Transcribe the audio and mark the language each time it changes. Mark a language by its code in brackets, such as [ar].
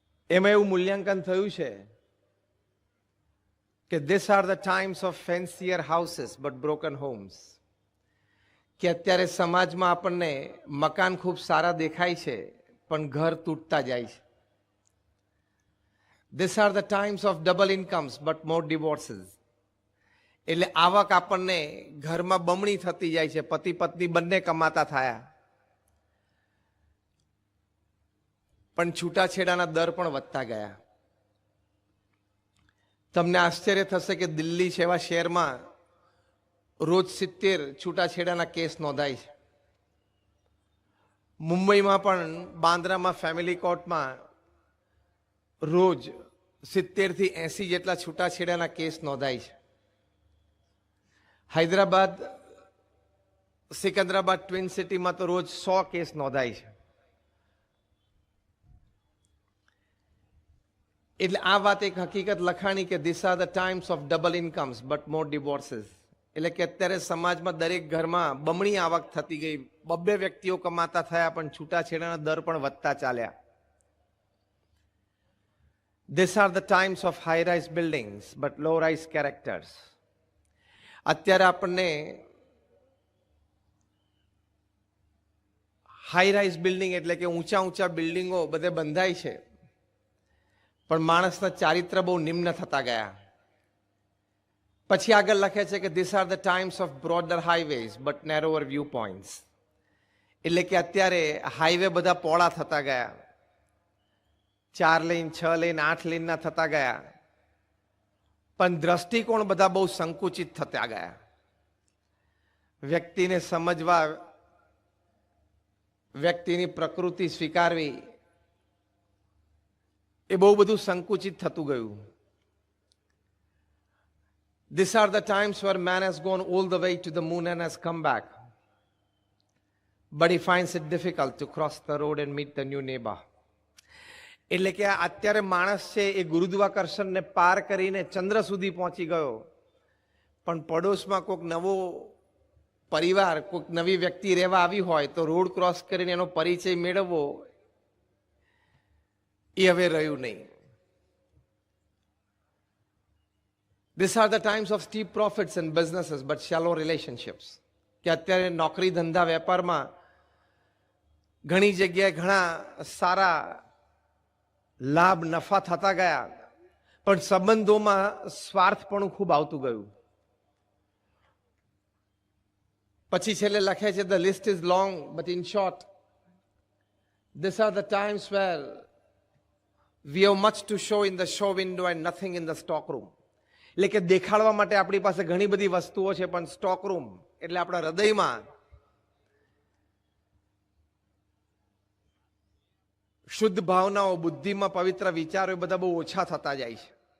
[gu] એમાં એવું મૂલ્યાંકન થયું છે કે [en] These are the times of fancier houses but broken homes. [gu] કે અત્યારે સમાજમાં આપણને મકાન ખૂબ સારા દેખાય છે પણ ઘર તૂટતા જાય છે. [en] These are the times of double incomes but more divorces. [gu] એટલે આવક આપણને ઘરમાં બમણી થતી જાય છે, પતિ પત્ની બંને કમાતા થયા, પણ છૂટાછેડાના દર પણ વધતા ગયા. તમને આશ્ચર્ય થશે કે દિલ્હી જેવા શહેરમાં રોજ 70 છૂટાછેડાના કેસ નોંધાય છે. મુંબઈમાં પણ બાંદ્રામાં ફેમિલી કોર્ટમાં રોજ 70 થી 80 જેટલા છૂટાછેડાના કેસ નોંધાય છે. હૈદરાબાદ, સિકંદરાબાદ ટ્વિન સિટીમાં તો રોજ 100 કેસ નોંધાય છે. એટલે આ વાત એક હકીકત લખાણી કે [en] These are the times of double incomes but more divorces. [gu] એટલે કે અત્યારે સમાજમાં દરેક ઘરમાં બમણી આવક થતી ગઈ, 2 વ્યક્તિઓ કમાતા થયા પણ છૂટાછેડાના દર પણ વધતા ચાલ્યા. [en] These are the times of high-rise buildings but low-rise characters. [gu] અત્યારે આપણને હાઈ-રાઇઝ બિલ્ડિંગ એટલે કે ઊંચા ઊંચા બિલ્ડિંગો બધે બંધાય છે, પણ માણસના ચારિત્ર બહુ નિમ્ન થતા ગયા. પછી આગળ લખે છે કે [en] these are the times of broader highways but narrower viewpoints. [gu] એટલે કે અત્યારે હાઈવે બધા પહોળા થતા ગયા, 4 લેન 6 લેન 8 લેનના થતા ગયા, પણ દ્રષ્ટિકોણ બધા બહુ સંકુચિત થતા ગયા. વ્યક્તિને સમજવા, વ્યક્તિની પ્રકૃતિ સ્વીકારવી એ બહુ બધું સંકુચિત થતું ગયું. [en] These are the times where man has gone all the way to the moon and has come back, but he finds it difficult to cross the road and meet the new neighbor. [gu] એટલે કે અત્યારે માણસ છે એ ગુરુત્વાકર્ષણને પાર કરીને ચંદ્ર સુધી પહોંચી ગયો, પણ પડોશમાં કોઈક નવો પરિવાર, કોઈક નવી વ્યક્તિ રહેવા આવી હોય તો રોડ ક્રોસ કરીને એનો પરિચય મેળવવો એ હવે રહ્યું નહીં. [en] These are the times of steep profits in businesses but shallow relationships. [gu] કે અત્યારે નોકરી ધંધા વેપારમાં ઘણી જગ્યાએ ઘણા સારા લાભ નફા થતા ગયા, પણ સંબંધોમાં સ્વાર્થપણું ખૂબ આવતું ગયું. પછી છેલ્લે લખે છે [en] the list is long but in short these are the times where we have much to show in the show window and nothing in the stock room. [gu] એટલે કે દેખાડવા માટે આપણી પાસે ઘણી બધી વસ્તુઓ છે, પણ સ્ટોક રૂમ એટલે આપણા હૃદયમાં શુદ્ધ ભાવનાઓ, બુદ્ધિમાં પવિત્ર વિચારો એ બધા બહુ ઓછા થતા જાય છે.